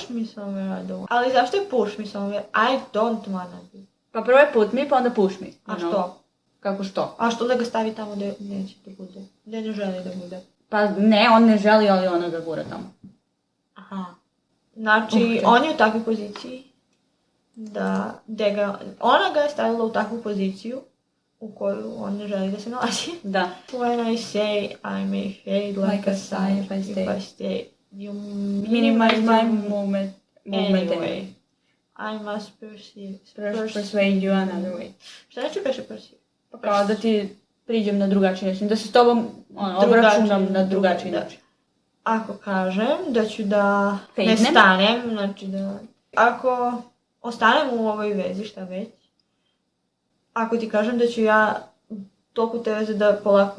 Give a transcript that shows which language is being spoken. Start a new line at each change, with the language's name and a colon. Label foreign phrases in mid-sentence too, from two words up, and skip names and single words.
English: Push me somewhere I don't wanna.
Serbian: Ali zašto je
English: push me somewhere? I don't wanna be.
Serbian: Pa prvo je
English: put me,
Serbian: pa onda
English: push me. you
Serbian: A
English: know?
Serbian: što? Kako što? A što da ga stavi tamo gdje neće da bude? Gdje ne želi da bude? Pa ne, on ne želi, ali ona ga gura tamo. Aha. Znači, on je u takvoj poziciji ona ga je stavila u takvu poziciju u koju on ne želi da se nalazi. Da.
English: When I say I may fade like a sigh if I stay, you Minimize my movement anyway. I must persuade you another way.
Serbian: Šta znači persuade? Pa kao da ti priđem na drugačiji način, da se s tobom obračunam na drugačiji način. Ako kažem da ću da ne Fadnem? stanem, znači da... Ako ostanem u ovoj vezi, šta već, ako ti kažem da ću ja toku te veze da polako